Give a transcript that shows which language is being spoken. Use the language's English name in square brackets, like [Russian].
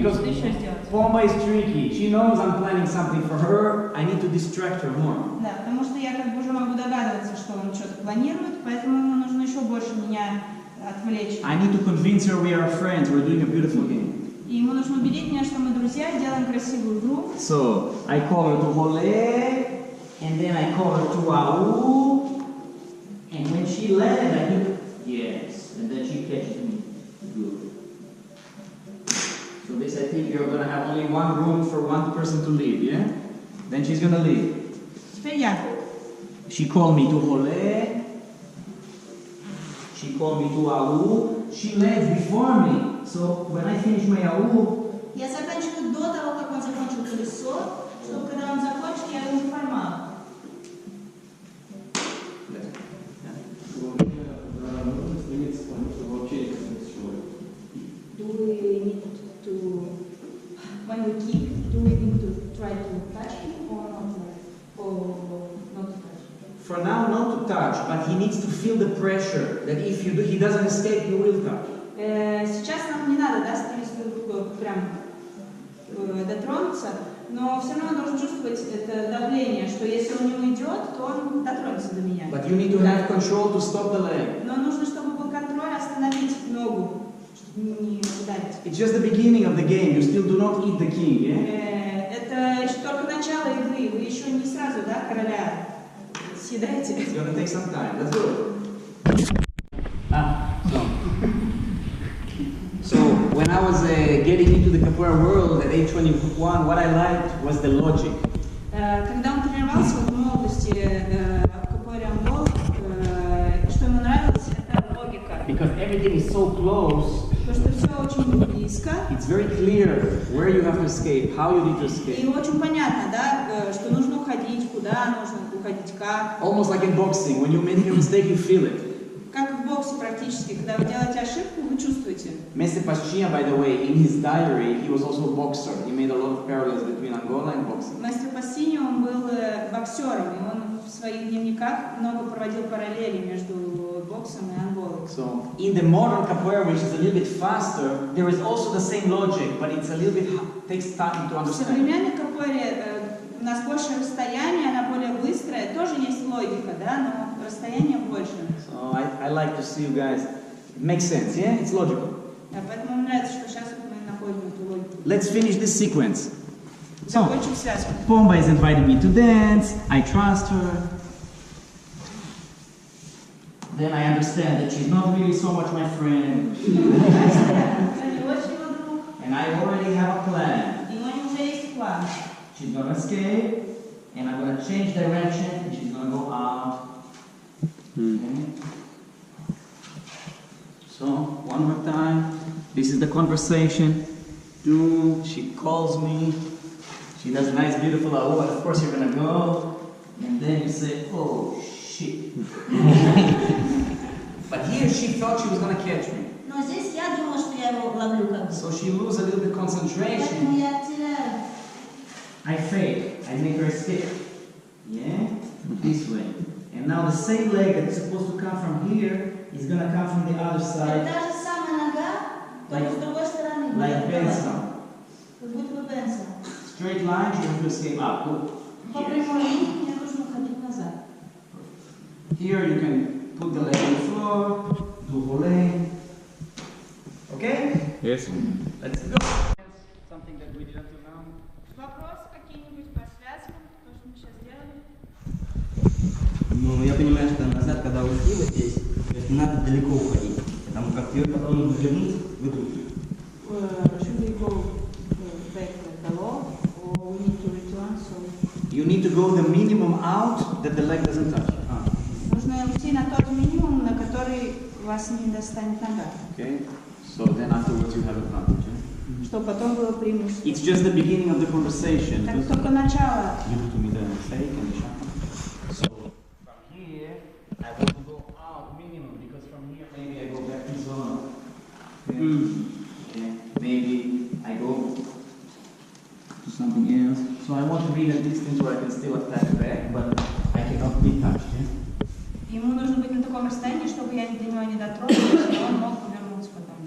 [English] knows I'm planning something for her, I need to distract her more. [Russian] Да, потому что я как бы уже могу догадываться, что он что-то планирует, поэтому ему нужно еще больше меня отвлечь. [English] I need to convince her we are friends, we're doing a beautiful game. [Russian] И ему нужно убедить меня, что мы друзья, делаем красивую игру. [English] So, I call her to Hole, and then I call her to Au, and when she lands, I hit yes, and then she catches me. Good. So this, I think you're gonna have only one room for one person to leave, yeah? Then she's gonna leave. [Russian] Теперь я. [English] She called me to Hole, she called me to Au, she lands before me. So when I finish my Au, [Russian] Я заканчиваю до того, как он закончил колесо, чтобы когда он закончит, я его не поймала. [English] Do we need to, when we kick, do we need to try to touch him or not? Or not to touch him? for now not to touch, but he needs to feel the pressure that if he doesn't escape, you will touch. [Russian] Сейчас нам не надо, да, с теннисной прям дотронуться, но все равно он должен чувствовать это давление, что если он не уйдет, то он дотронется до меня. [English] But you need to have control to stop the leg. [Russian] Но нужно, чтобы был контроль, остановить ногу, чтобы не ударить. [English] It's just the beginning of the game. You still do not eat the king, yeah? [Russian] Это еще только начало игры, вы еще не сразу, да, короля съедаете. [English] It's gonna take some time. Let's go. So when I was getting into the capoeira world at age 21, what I liked was the logic. [Russian] Когда он тренировался в молодости в капоэре Анголы, что ему нравилось, это логика. [English] Because everything is so close, [Russian] Потому что все очень близко. [English] it's very clear where you have to escape, how you need to [Russian] И [English] escape. [Russian] очень понятно, да, что нужно уходить, куда нужно уходить, как. [English] Almost like in boxing, when you make a mistake, you feel it. [Russian] Как в боксе практически, когда вы делаете ошибку, вы чувствуете. [English] Mestre Pastinha, by the way, in his diary, he was also a boxer. He made a lot of parallels between Angola and boxing. [Russian] Мастер Пассини, он был боксером, и он в своих дневниках много проводил параллели между боксом и Анголой. [English] So, in the modern capoeira, which is a little bit faster, there is also the same logic, but it's a little bit takes time to [Russian] В [English] understand. [Russian] современной капоэре у нас больше расстояние, она более быстрая, тоже есть логика, да, но расстояние больше. [English] So I like to see you guys. It makes sense, yeah? It's logical. [Russian] Да, поэтому мне нравится, что сейчас вот мы находим эту логику. [English] Let's finish this sequence. So, [Russian] Закончим связку. [English] Pomba is inviting me to dance. I trust her. Then I understand that she's not really so much my friend. And I already have a plan. [Russian] И у него уже есть план. [English] She's gonna escape, and I'm gonna change direction, and she's gonna go out. Okay. So, one more time. This is the conversation. She calls me. She does a nice, beautiful oh, of course you're gonna go. And then you say, oh, shit. But here she thought she was gonna catch me. [Russian] Но здесь я думала, что я его ловлю как бы. [English] So she loses a little bit concentration. [Russian] Поэтому я теряю. [English] I fake. I make her escape. Yeah? This way. And now the same leg that's supposed to come from here is gonna come from the other side. [Russian] Та же самая нога, только с другой стороны. [English] Like Benson. [Russian] Как будто бы Бенсон. [English] Straight line, you have to escape up. Good. [Russian] По прямой линии мне нужно уходить назад. [English] Here you can put the leg on the floor, do volley. Okay? Yes. Let's go. Something that we did until now. [Russian] Вопросы какие-нибудь по связкам, то, что мы сейчас делали? Ну, я понимаю, что назад, когда ушли вот здесь, то есть не надо далеко уходить, потому как ее потом нужно вернуть в игру. [English] Should we go back below or we need to return? So You need to go the minimum out that the leg doesn't touch. [Russian] нужно уйти на тот минимум, на который вас не достанет нога. [English] Okay? So then afterwards you have advantage. Yeah? [Russian] Чтобы потом было преимущество. [English] It's just the beginning of the conversation. [Russian] Так только начало. [English] You have to be the mistake and the shot. So from here, I want to go out minimum because from here maybe I go back to zone. Okay. Maybe I go to something else. So I want to be in a distance where I can still attack back, but I cannot be touched. Yeah? [Russian] Ему нужно быть на таком расстоянии, чтобы я до него не дотронулась, и он мог повернуться потом.